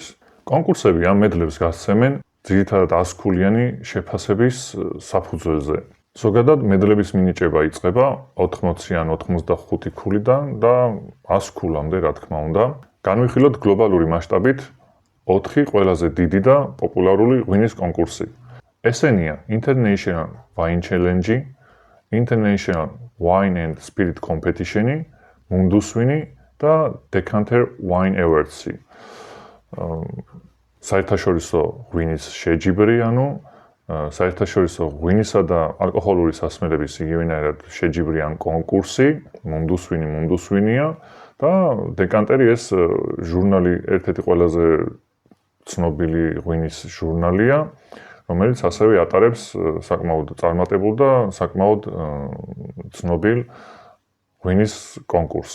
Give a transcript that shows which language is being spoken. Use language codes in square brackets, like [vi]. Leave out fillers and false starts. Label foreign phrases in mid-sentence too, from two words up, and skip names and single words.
[ka] კონკურსები ამ მედლებს გასცემენ ძირითადად 100-ქულიანი შეფასების საფუძველზე. ზოგადად მედლების მინიჭება იწყება 80 ან 85 ქულიდან და 100 ქულამდე, რა თქმა უნდა. განვიხილოთ გლობალური მასშტაბით 4 ყველაზე დიდი და პოპულარული ღვინის კონკურსი. ესენია International Wine Challenge, International Wine and Spirit Competition, Mundus Wine და Decanter Wine Awards. საერთაშორისო ღვინის შეჯიბრი, ანუ საერთაშორისო ღვინისა და ალკოჰოლური სასმელების იგივენაირად შეჯიბრიან კონკურსი, Mundus Wine-ია და Decanter ეს ჟურნალი ერთ-ერთი ყველაზე ცნობილი ღვინის ჟურნალია, რომელიც ასევე ატარებს საკმაოდ წარმატებულ და საკმაოდ ცნობილ ღვინის კონკურსს.